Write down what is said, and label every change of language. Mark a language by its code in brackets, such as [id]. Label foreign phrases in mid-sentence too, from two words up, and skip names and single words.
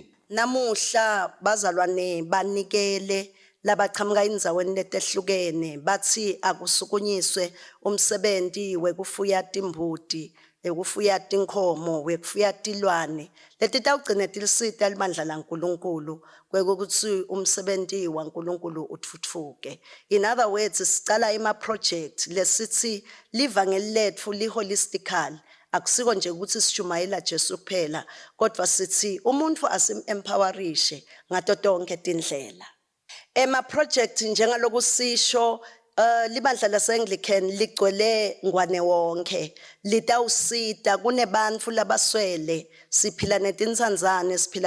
[ss] Namuhla bazalwane banikele labaqhamuka indzaweni letehlukene bathi akusukunyiswe umsebenzi wekufuya timbuti wekufuya tinkhomo wekufuya tilwane leti tawugcina tilisita libandla laNkulunkulu kwekuthi umsebenzi waNkulunkulu uthuthuke. [en] In other words, [ss] sicala ima project lesithi livangeli lethu li holistical akusiko nje ukuthi sishumayela Jesu kuphela kodwa sithi umuntu asim-empowerishe ngato tonke tindlela. Ema project njengaloku sisho libandla lase-Anglican ligcwele ngwane wonke litawusita kunebantfu labaswele siphila netintsandzane siphila